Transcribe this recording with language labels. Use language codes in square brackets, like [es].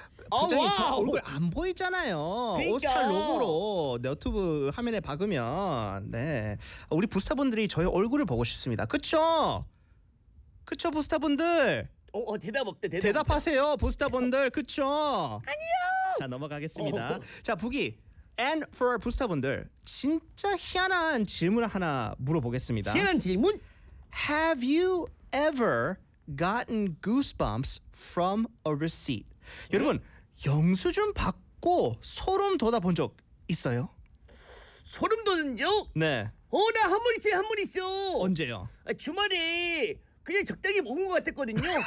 [ko] 부장님 저 얼굴 안 보이잖아요. 그러니까. 오스탈 로고로 네오튜브 화면에 박으면 네 우리 부스타분들이 저의 얼굴을 보고 싶습니다. 그쵸? 그쵸 부스타분들? 어 대답 없대 대답 대답하세요 부스타분들 그쵸? 아니요. 자 넘어가겠습니다. 자 부기 and for 부스타분들 진짜 희한한 질문 하나 물어보겠습니다. 희한한 질문? [en] Have you ever gotten goosebumps from a receipt? [ko] 여러분 영수증 받고 소름 돋아 본 적 있어요? 소름 돋은 적? 네. 나 한 번 있어요 한 번 있어. 언제요? 아, 주말에 그냥 적당히 먹은 것 같았거든요.